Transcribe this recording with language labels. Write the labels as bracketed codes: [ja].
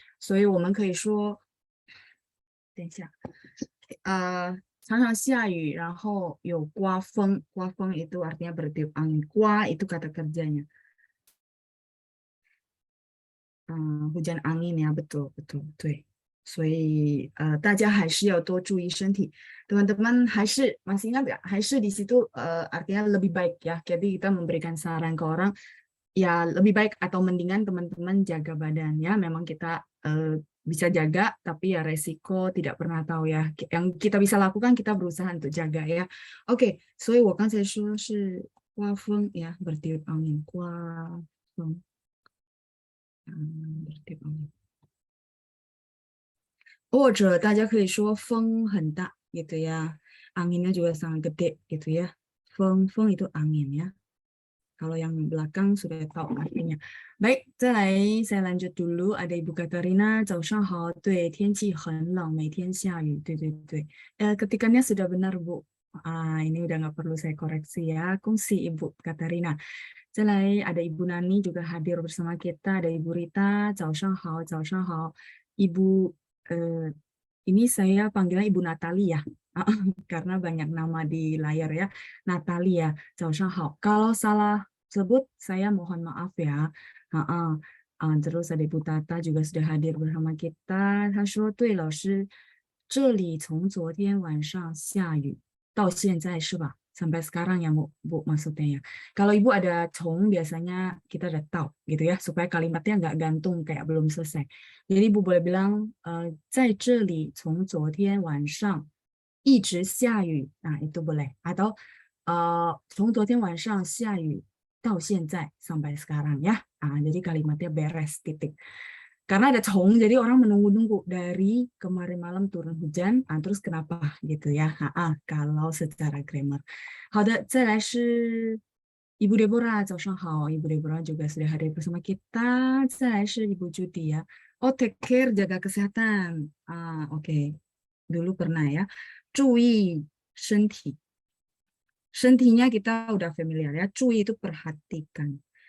[zh] 所以我们可以说等一下，常常下雨，然后有刮风，刮风 [id] itu artinya bertiup angin. 刮 itu kata kerjanya. Hujan angin ya, betul, betul, 对。 [zh] 所以大家还是要多注意身体。 [id] Teman-teman masih ingat nggak? 还是 di situ artinya lebih baik ya. Jadi kita memberikan saran ke orang, ya lebih baik atau mendingan teman-teman jaga badan ya. Memang kita bisa jaga, tapi ya resiko tidak pernah tahu ya. Yang kita bisa lakukan, kita berusaha untuk jaga ya. [zh] Oke, 所以我刚才说是刮风 ya, [id] bertiup angin. 刮风 bertiup angin. [zh] 或者大家可以说风很大 [id] gitu ya. Anginnya juga sangat gede gitu ya. Feng itu angin ya. Kalau yang belakang sudah tahu artinya. Baik, [zh] 再来 [id] lanjut dulu. Ada Ibu Katarina, [zh] 早上好. 对，天气很冷，每天下雨。对对对。 [id] Ketikannya sudah benar, Bu. Ini udah nggak perlu saya koreksi ya. Kongsi Ibu Katarina. [zh] 再来 [id] ada Ibu Nani juga hadir bersama kita. Ada Ibu Rita, [zh] 早上好, 早上好. [id] Ibu ini saya panggilnya Ibu Natali ya, karena banyak nama di layar ya. Natali ya, [zh] 早上好. [id] Kalau salah sebut, saya mohon maaf ya. Terus ada Ibu Tata juga sudah hadir bersama kita. [zh] 她说,对,老师,这里从昨天晚上下雨到现在是吧? [id] Sampai sekarang ya Bu maksudnya ya. Kalau Ibu ada cong biasanya kita ada tau gitu ya, supaya kalimatnya nggak gantung kayak belum selesai. Jadi Ibu boleh bilang [zh] 在这里从昨天晚上一直下雨. [id] Nah, itu boleh. Atau [zh] 从昨天晚上下雨到现在 [id] sampai sekarang ya. Jadi kalimatnya beres titik. Karena ada cong, jadi orang menunggu-nunggu dari kemarin malam turun hujan, terus kenapa gitu ya. Kalau secara grammar. [zh] 好的，再来是 Ibu Deborah, 早上好. [id] Ibu Deborah juga sudah hadir bersama kita. [zh] 再来是 [id] Ibu Judy ya. Oh, [en] take care, [id] jaga kesehatan. Oke. Dulu pernah ya. [zh] 注意身体. [id] Sentinya kita udah familiar ya. 注意 itu perhatikan.